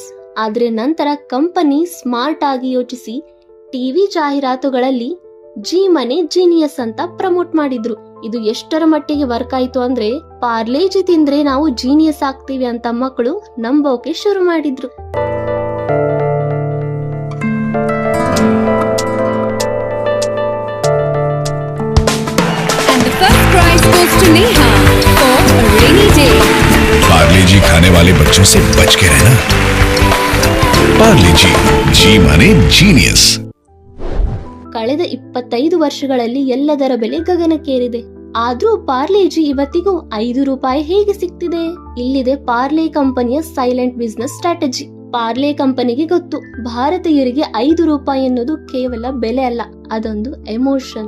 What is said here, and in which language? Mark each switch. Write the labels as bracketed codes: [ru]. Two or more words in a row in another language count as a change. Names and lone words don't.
[kn] ಆದ್ರೆ ನಂತರ ಕಂಪನಿ ಸ್ಮಾರ್ಟ್ ಆಗಿ ಯೋಚಿಸಿ ಟಿವಿ ಜಾಹೀರಾತುಗಳಲ್ಲಿ ಜಿ ಮನೆ ಜೀನಿಯಸ್ ಅಂತ ಪ್ರಮೋಟ್ ಮಾಡಿದ್ರು. ಇದು ಎಷ್ಟರ ಮಟ್ಟಿಗೆ ವರ್ಕ್ ಆಯ್ತು ಅಂದ್ರೆ ಪಾರ್ಲೇಜಿ ತಿಂದ್ರೆ ನಾವು ಜೀನಿಯಸ್ ಆಗ್ತೀವಿ ಅಂತ ಮಕ್ಕಳು ನಂಬೋಕೆ ಶುರು ಮಾಡಿದ್ರು. [hi] पार्ले-जी खाने वाले बच्चों से बच के रहना। पार्ले-जी, जी माने जीनियस. [kn] ಕಳೆದ 25 ವರ್ಷಗಳಲ್ಲಿ ಎಲ್ಲದರ ಬೆಲೆ ಗಗನಕ್ಕೇರಿದೆ. ಆದ್ರೂ ಪಾರ್ಲೇಜಿ ಇವತ್ತಿಗೂ ₹5 ಹೇಗೆ ಸಿಗ್ತಿದೆ? ಇಲ್ಲಿದೆ ಪಾರ್ಲೆ ಕಂಪನಿಯ [en] silent business strategy. [kn] ಪಾರ್ಲೆ ಕಂಪನಿಗೆ ಗೊತ್ತು, ಭಾರತೀಯರಿಗೆ ₹5 ಎನ್ನುವುದು ಕೇವಲ ಬೆಲೆ ಅಲ್ಲ, ಅದೊಂದು ಎಮೋಷನ್.